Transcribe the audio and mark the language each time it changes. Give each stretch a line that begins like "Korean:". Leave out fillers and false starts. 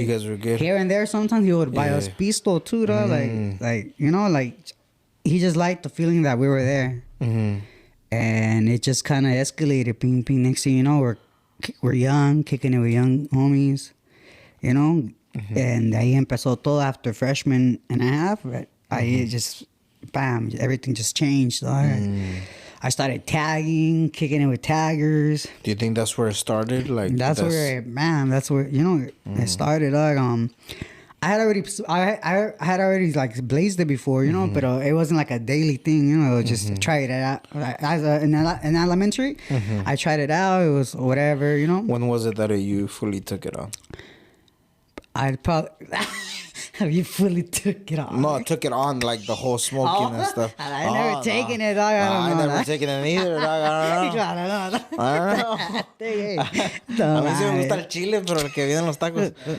English: You guys were good. Here and there, sometimes he would buy us pisto too, though. Like, you know, like, he just liked the feeling that we were there. And it just kind of escalated. Ping, ping. Next thing you know, we're young, kicking it with young homies, you know. And ahí empezó todo after freshman and a half. I just, bam, everything just changed. I started tagging, kicking it with taggers. Do you think that's where it started? Like that's where you know it started. Like I had already like blazed it before, you know, but it wasn't like a daily thing, you know. Just tried it out. In elementary, I tried it out. It was whatever, you know. When was it that you fully took it on? I probably you fully took it on. No, I took it on like the whole smoking and stuff. I never taken it, dog. I never taken it either, dog. I don't know.
Spanish: A mí sí me gusta el chile, pero el que viene en los tacos.